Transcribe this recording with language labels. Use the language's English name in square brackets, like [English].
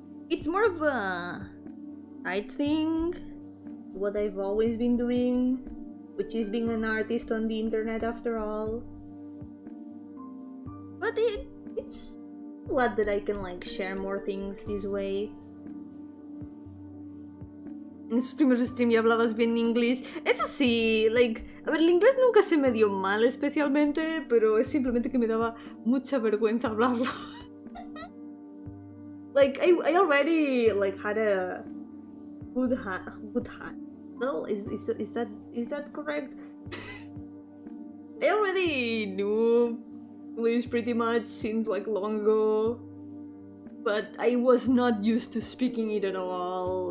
[English] It's more of a side thing, what I've always been doing, which is being an artist on the internet after all. But it's glad that I can like share more things this way. [Spanish] En sus primeros streams ya hablabas bien inglés. Eso sí, like, a ver, el inglés nunca se me dio mal especialmente, pero es simplemente que me daba mucha vergüenza hablarlo. [English] Like, I already like had a good handle. Is that correct? I already knew English pretty much since like long ago, but I was not used to speaking it at all.